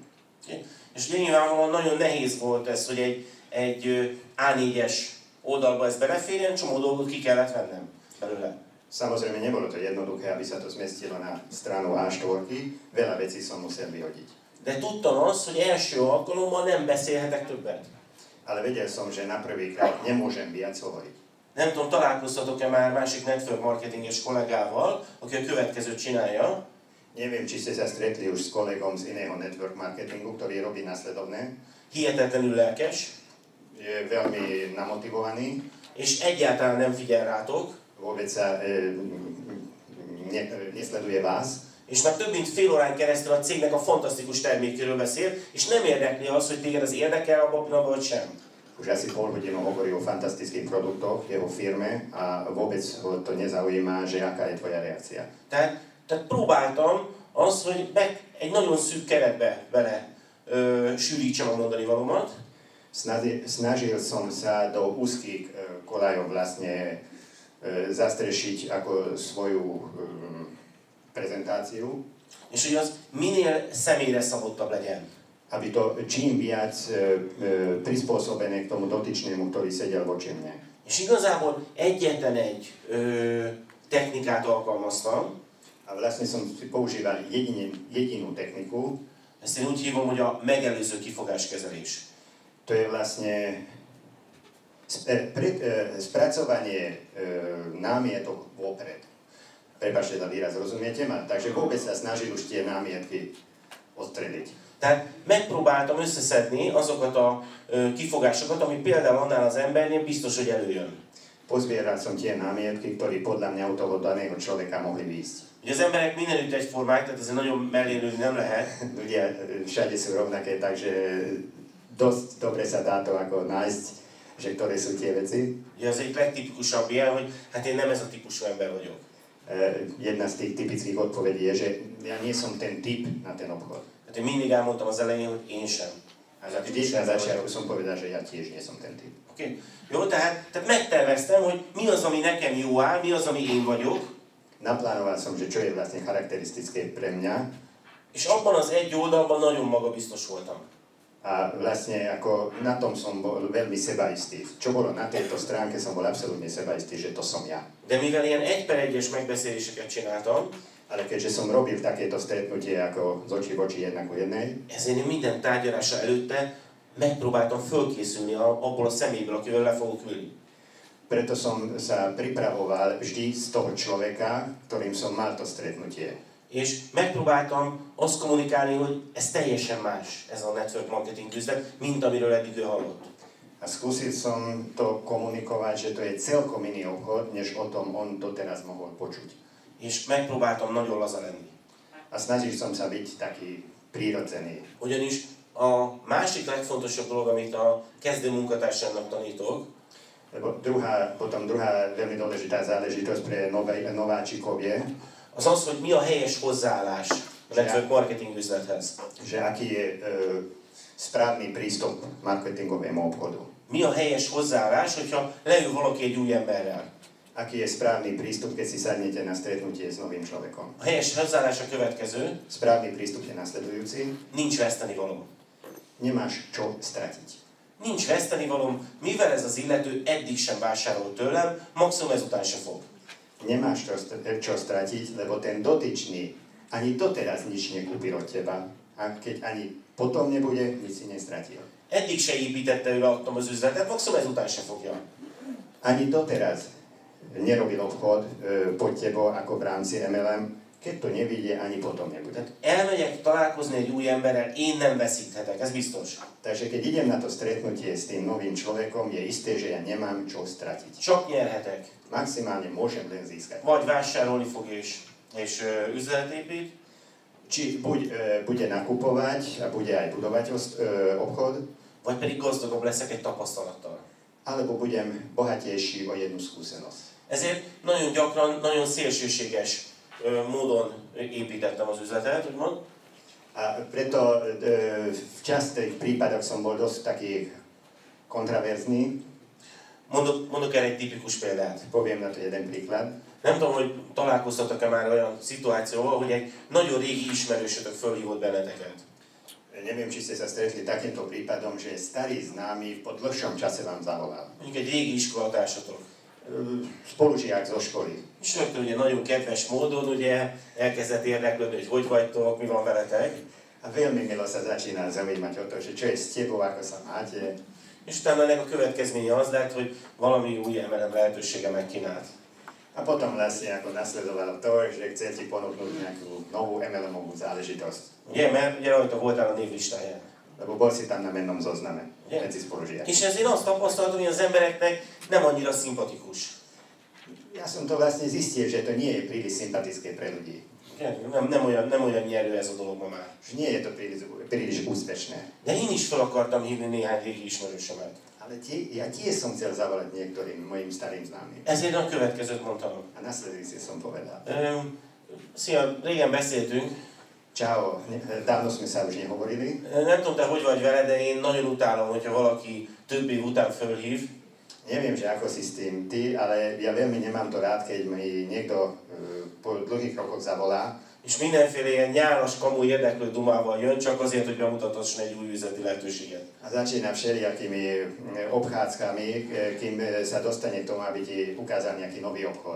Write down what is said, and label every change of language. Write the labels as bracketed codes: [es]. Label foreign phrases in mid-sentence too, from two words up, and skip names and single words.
[hu] Okay. És ugye nyilvánvalóan nagyon nehéz volt ez, hogy egy A4-es oldalba ez beleférjen, csomó dolgot ki kellett vennem belőle. [sk] Samozrejme, nebolo to jednoduché, aby sa to zmestilo na stranu A4, veľa vecí som musel vyhodiť. [hu] De tudtam azt, hogy első alkalommal nem beszélhetek többet. [sk] Ale vedel som, že na prvýkrát nemôžem viac hovoriť. [hu] Nem tudom, találkoztatok-e már másik [en] network marketinges [hu] kollégával, aki a következőt csinálja. [sk] Neviem, či ste sa stretli už s kolegom z iného [en] network marketingu, [sk] ktorý robí nasledovné. [hu] Hihetetlenül lelkes. [sk] Je veľmi namotivovaný. [hu] És egyáltalán nem figyel rátok. [sk] Vôbec sa nesleduje vás. [hu] És már több mint fél órán keresztül a cégnek a fantasztikus termékéről beszél, és nem érdekli az, hogy téged az érdekel abban a pillanatban, vagy sem. [sk] Už asi pol hodinu hovorí o fantastických produktoch v jeho firme a vôbec ho to nezaujíma, že aká je tvoja reakcia. [hu] Tehát próbáltam azt, hogy egy nagyon szűk keretbe bele sűrítsem a mondani valómat. [sk] Snažil som sa do úzkých koľajov vlastne zastrešiť ako svoju prezentáciu. [hu] És hogy az minél személyre szabottabb legyen. [sk] Aby to čím viac prispôsobené k tomu dotyčnému, ktorý sedel voči mne. [hu] És igazából egyetlen egy technikát alkalmaztam. [sk] A vlastne som používal jedinú techniku. [hu] Ezt én úgy hívom, hogy a megelőző kifogáskezelés. [sk] To je vlastne spracovanie námietok vopred. Prepáčte za výraz, rozumiete ma? Takže vôbec sa snažil už tie námietky odstrediť. [hu] Tehát megpróbáltam összeszedni azokat a kifogásokat, ami például annál az embernél biztos, hogy előjön. [sk] Pozbieral som tie námietky, ktoré podľa mňa u toho daného človeka mohli výjsť. [hu] Ugye az emberek mindenütt egyformák, tehát azért nagyon mellélőni nem lehet. [sk] Ľudia všade sú rovnaké, takže dosť dobre sa dá to ako nájsť, že ktoré sú tie veci. [hu] Ugye az egyik legtipikusabb ilyen, hogy hát én nem ez a típusú ember vagyok. [sk] Jedna z tých typických odpovedí je, že ja nie som ten typ na ten obchod. [hu] Hát én mindig elmondtam az elején, hogy én sem. [sk] Vždy na začiatku som povedal, že ja tiež nie som ten typ. Okay. [hu] Jó, tehát megterveztem, hogy mi az, ami nekem jó áll, mi az, ami én vagyok. [sk] Naplánoval som, že čo je vlastne charakteristické pre mňa. És abban az egy oldalban nagyon magabiztos voltam. A vlastne ako na tom som bol veľmi sebaistý. Čo bolo na tejto stránke, som bol absolútne sebaistý, že to som ja. [hu] De mivel ilyen 1/1-es megbeszéléseket csináltam, [sk] ale keďže som robil takéto stretnutie ako z očí v oči jedna ku jednej, [hu] ezért én minden tárgyalása előtte megpróbáltam fölkészülni abból a személyből, akivel le fogok ülni. [sk] Preto som sa pripravoval vždy z toho človeka, ktorým som mal to stretnutie. [hu] És megpróbáltam azt kommunikálni, hogy ez teljesen más, ez a [en] network marketing [hu] üzlet, mint amiről eddig ő hallott. [sk] A skúsil som to komunikovať, že to je celkom iný obchod, než o tom on doteraz mohol počuť. [hu] És megpróbáltam nagyon laza lenni. [sk] A snažil som sa byť taký prírodzený. [hu] Ugyanis a másik legfontosabb dolog, amit a kezdő munkatársának tanítok, [sk] Lebo potom druhá veľmi dôležitá záležitosť pre nováčikov je, [hu] az az, hogy mi a helyes hozzáállás a [en] network marketing [hu] üzlethez. [sk] že aký je správny prístup k marketingovému obchodu. [hu] Mi a helyes hozzáállás, hogyha leül valaki egy új emberrel? [sk] Aký je správny prístup, keď si sadnete na stretnutie s novým človekom? [hu] A helyes hozzáállás a következő, [sk] Správny prístup je nasledujúci. [hu] nincs vesztenivalom. [sk] Nemáš čo stratiť. [hu] Nincs vesztenivalom, mivel ez az illető eddig sem vásárolt tőlem, maximum ezután se fog. [sk] Nemáš čo stratiť, lebo ten dotyčný ani doteraz nič nekúpi od teba. A keď ani potom nebude, nič si nestratil. [hu] Eddig se építette ő adtam az üzletet, maximum ezután se fogja. [sk] Ani doteraz nerobil obchod pod tebou ako v rámci MLM, keď to nevidie, ani potom nebude. [hu] Tehát elmegyek találkozni egy új emberrel, én nem veszíthetek, ez biztos. [sk] Takže keď idem na to stretnutie s tým novým človekom, je isté, že ja nemám čo stratiť. [hu] Csak nyerhetek. [sk] Maximálne môžem len získať. [hu] Vagy vásárolni fog és üzletet épít, [sk] Či buď bude nakupovať a bude aj budovať obchod, [hu] vagy pedig gazdagabb leszek egy tapasztalattal. [sk] alebo budem bohatejší o jednu skúsenosť. [hu] Ezért nagyon gyakran, nagyon szélsőséges módon építettem az üzletet, úgymond. [sk] A preto v častých prípadoch som bol dosť taký kontraverzný. [hu] Mondok erre egy tipikus példát. [sk] Poviem na to jeden príklad. [hu] Nem tudom, hogy találkoztatok-e már olyan szituációval, hogy egy nagyon régi ismerősötök fölhívott benneteket. [sk] Neviem, či ste sa stretli takýmto prípadom, že starý známy po dlhšom čase vám zavolal. [hu] Mondjuk egy régi iskolatársatok. [sk] Spolužiak zo školy. [hu] És rögtön ugye nagyon kedves módon ugye elkezdett érdeklődni, hogy vagytok, mi van veletek. [sk] A veľmi milo sa začína zaujímať o to, že čo je s tebou, ako sa máte. [hu] És utána ennek a következménye az lett, hogy valami új MLM lehetősége megkínált. [sk] A potom vlastne ako nasledovalo to, že chce ti ponúknuť nejakú novú MLM-ovú záležitosť. [hu] Ugye, mert ugye rajta voltál a névlistáján. [sk] Lebo bol si tam na mennom zozname medzi spolužiakmi. [hu] És ezért azt tapasztaltam, hogy az embereknek nem annyira szimpatikus. [sk] Ja som to vlastne zistil, že to nie je príliš sympatické pre ľudí. [hu] Nem olyan nyerő ez a dolog ma már. [sk] Že nie je to príliš úspešné. [hu] De én is fel akartam hívni néhány régi ismerősömet. [sk] Ale ja tiež som chcel zavolať niektorým mojim starým známym. [hu] Ezért a következőt mondtam. [sk] A nasledujúci som povedal. [hu] Szia, régen beszéltünk. [sk] Čau, dávno sme sa už nehovorili. [hu] Nem tudom, te hogy vagy vele, de én nagyon utálom, hogyha valaki több év után fölhív. [sk] Neviem, že ako si s tým ty, ale ja veľmi nemám to rád, keď mi niekto po dlhých rokoch zavolá. [hu] És mindenféle ilyen nyálas, kamu érdeklő dumával jön, csak azért, hogy bemutatosson egy új üzleti lehetőséget. [sk] A začína všelijakými obchádzkami, kým sa dostane k tomu, aby ti ukázal nejaký nový obchod.